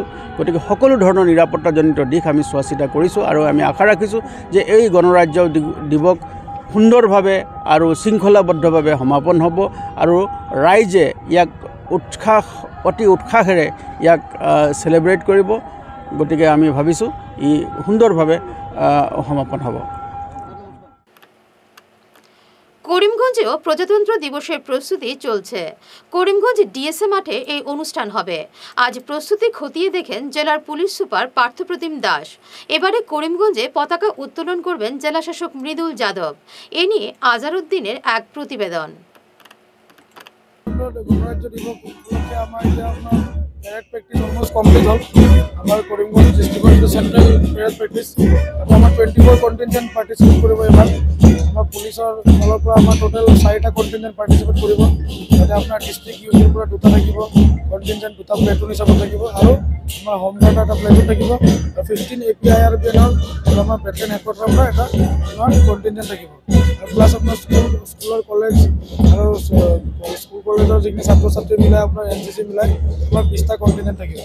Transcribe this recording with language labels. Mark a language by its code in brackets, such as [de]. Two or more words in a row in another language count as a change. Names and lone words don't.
[as] গতিকে সকলো ধৰণৰ নিৰাপত্তাজনিত দিশ আমি চোৱা চিতা কৰিছোঁ আৰু আমি আশা ৰাখিছোঁ যে এই গণৰাজ্য দিৱস সুন্দৰভাৱে আৰু শৃংখলাবদ্ধভাৱে সমাপন হ'ব আৰু ৰাইজে ইয়াক অতি উৎসাহেৰে ইয়াক চেলিব্ৰেট কৰিব। গতিকে আমি ভাবিছোঁ ই সুন্দৰভাৱে সমাপন হ'ব। [bn] করিমগঞ্জেও প্রজাতন্ত্র দিবসের প্রস্তুতি চলছে। করিমগঞ্জ ডিএসএ মাঠে এই অনুষ্ঠান হবে। আজ প্রস্তুতি খতিয়ে দেখেন জেলার পুলিশ সুপার পার্থপ্রতিম দাস। এবারে করিমগঞ্জে পতাকা উত্তোলন করবেন জেলাশাসক মৃদুল যাদব। এ নিয়ে আজারউদ্দিনের এক প্রতিবেদন। [en] parade practice almost complete হল। [as] আমার করিমগঞ্জ ডিস্ট্রিক্টৰ [en] central parade practice [as] আমার 24 [en] contingent participate [as] কৰিব। এবাৰ আমাৰ পুলিচৰ ফালৰ পৰা আমাৰ টোটাল 4টা [en] contingent participate [as] কৰিব। তাতে আপোনাৰ [en] district unit [as] পৰা 2টা থাকিব, কন্টিনজেন্ট 2টা প্লেটুন হিচাপত থাকিব, আৰু আমাৰ [en] home guard [as] এটা প্লেটুন থাকিব, আৰু 15 APIRBNৰ আৰু আমাৰ [en] battalion headquarters [as] পৰা এটা আমাৰ কন্টিনজেন্ট থাকিব। আৰু প্লাছ আপোনাৰ স্কুলৰ কলেজ আৰু স্কুল কলেজৰ যিখিনি ছাত্ৰ ছাত্ৰী মিলাই আপোনাৰ NCC মিলাই আমাৰ 20টা কন্টিনজেন্ট থাকিব।